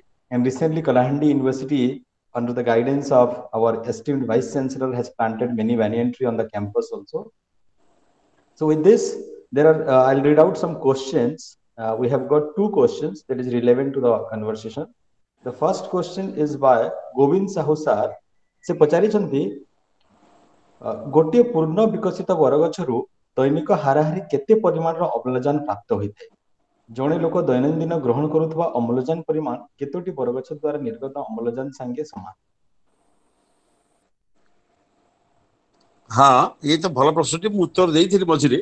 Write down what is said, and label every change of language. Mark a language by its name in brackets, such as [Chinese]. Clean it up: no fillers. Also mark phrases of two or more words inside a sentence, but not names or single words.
[English] And recently, Kalahandi University, under the guidance of our esteemed Vice Chancellor, has planted many banyan tree on the campus also. So with this, I'll read out some questions. We have got two questions that is relevant to the conversation. The first question is by Govind Sahu sir. [Odia] ସେ ପଚାରିଛନ୍ତି, ଗୋଟିଏ ପୂର୍ଣ୍ଣ ବିକଶିତ ବରଗଛରୁ ଦୈନିକ ହାରାହାରି କେତେ ପରିମାଣର ଅମ୍ଳଜାନ ପ୍ରାପ୍ତ ହୋଇଥାଏ? ଜଣେ ଲୋକ ଦୈନନ୍ଦିନ ଗ୍ରହଣ କରୁଥିବା ଅମ୍ଳଜାନ ପରିମାଣ କେତୋଟି ବରଗଛ ଦ୍ୱାରା ନିର୍ଗତ ଅମ୍ଳଜାନ ସାଙ୍ଗେ ସମାନ? ହଁ, ଇଏ ତ ଭଲ ପ୍ରଶ୍ନଟି, ମୁଁ ଉତ୍ତର ଦେଇଥିଲି ମଝିରେ।